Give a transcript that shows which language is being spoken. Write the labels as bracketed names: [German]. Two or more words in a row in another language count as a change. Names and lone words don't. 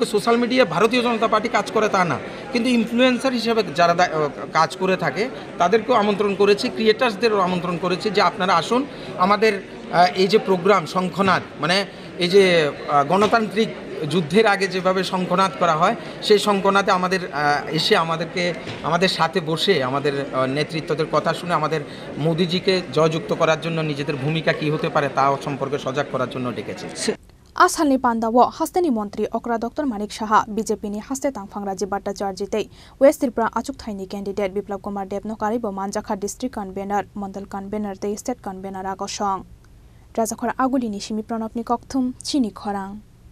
[Bangla] সোশ্যাল মিডিয়া ভারতীয় জনতা পার্টি কাজ করে তা না কিন্তু ইনফ্লুয়েন্সার হিসেবে যারা কাজ করে থাকে তাদেরকেও আমন্ত্রণ করেছি ক্রিয়েটার্সদেরও আমন্ত্রণ করেছি যে আপনারা আসুন আমাদের এই যে প্রোগ্রাম শঙ্খনাদ মানে এই যে গণতান্ত্রিক যুদ্ধের আগে যেভাবে শঙ্খনাদ করা হয় সেই শঙ্খনাদে আমাদের এসে আমাদের সাথে বসে আমাদের নেতৃত্বদের কথা শুনে আমাদের মোদিজিকে জয়যুক্ত করার জন্য নিজেদের ভূমিকা কী হতে পারে তা সম্পর্কে সজাগ করার জন্য ডেকেছে [Kok Borok] Asalni Panda wo Hasteni Montri Okra Dr. Manik Shaha BJP ni Haste Tangfang Rajib Bhattacharjite West Tripura Achuk Thaini candidate Biplab Kumar Deb no karibo Manjakha [English] district convener Mandal convener [Kok Borok] te [English] state convener [Kok Borok] agosong Razakora Agulini Shimi Pranopni Kokthum Chini Khorang